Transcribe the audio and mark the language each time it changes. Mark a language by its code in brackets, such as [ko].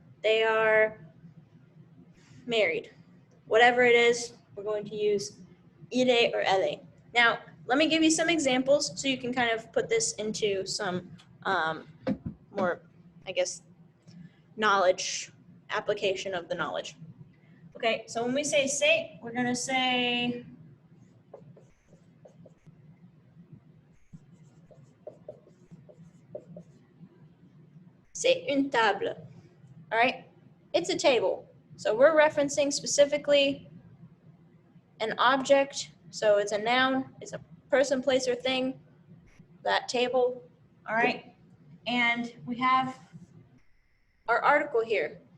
[en] They are married. Whatever it is, we're going to use il est or elle est. Now, let me give you some examples so you can kind of put this into some more, I guess, knowledge, application of the knowledge. Okay, so when we say c'est, we're going to say [fr] c'est une table. [en] All right, it's a table. So we're referencing specifically an object, so it's a noun, it's a person, place, or thing, that table, all right? And we have our article here.